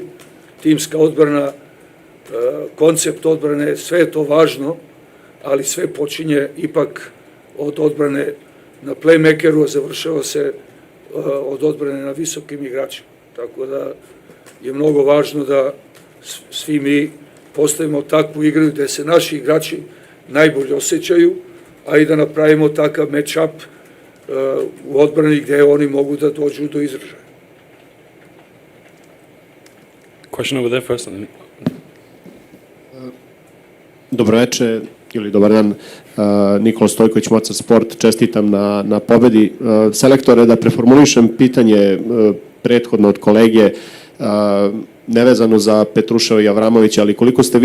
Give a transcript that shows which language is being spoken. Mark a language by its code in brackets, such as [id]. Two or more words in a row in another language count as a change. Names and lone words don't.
[sr] Timska odbrana, koncept odbrane, sve je to važno, ali sve počinje ipak od odbrane na playmakeru, a završava se od odbrane na visokim igračima. Tako da je mnogo važno da svi mi postavimo takvu igru gde se naši igrači najbolje osjećaju, a i da napravimo takav match-up u odbrani gde oni mogu da dođu do izražaja. [en] Question over there first. [sr] Dobroveče ili dobar dan, Nikola Stojković, Mocar Sport, čestitam na pobedi. Selektore, da preformulišem pitanje prethodno od kolege, nevezano za Petruševa i Avramovića, ali koliko ste